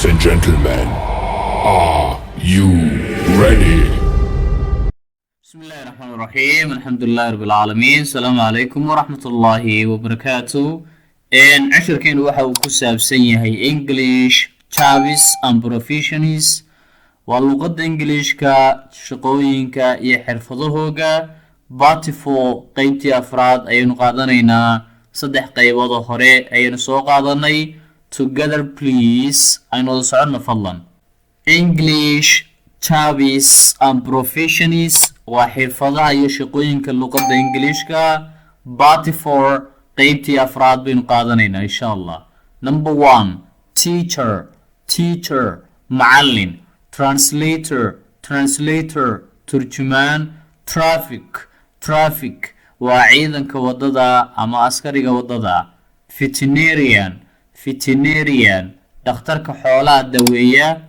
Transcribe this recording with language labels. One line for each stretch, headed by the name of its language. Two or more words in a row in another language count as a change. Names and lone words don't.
English: gentlemen, are you ready?
Arabic: بسم الله الرحمن الرحيم الحمد لله رب العالمين السلام عليكم ورحمة الله وبركاته عشر كين
Somali: waxa uu ku saabsan yahay
English: English Service and Professions
Somali: waa luqadda Englishka shaqooyinka iyo xirfadahooga Part 4 qaybtii afraad ayaynu qaadanaynaa saddex qaybood oo hore ayaynu soo qaadanay
English: together please
Somali: aynu socono fadlan
English: English Service and Professions
Somali: waa xirfadaha iyo shaqooyinka luqadda Englishka Part 4 qaybtii afraad baynu qaadanaynaa
Arabic: إن شاء الله
English: Number 1 teacher
Somali: macallin translator turjumaan traffic waa ciidanka wadada ama askariga wadada veterinarian dhakhtarka xoolaha daweeya